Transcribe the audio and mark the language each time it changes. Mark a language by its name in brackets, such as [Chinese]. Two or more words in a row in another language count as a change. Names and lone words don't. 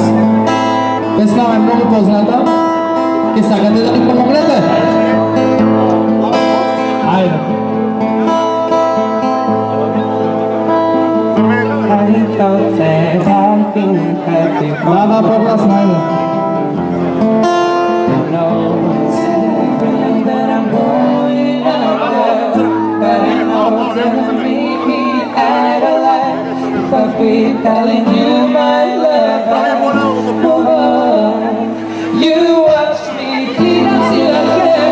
[Macedonian] Песнава е многу позната. Ке сакате да ни помогнете? Ајде. Мама, погласно, ајде. [English] Telling you my love, you watch me till I can't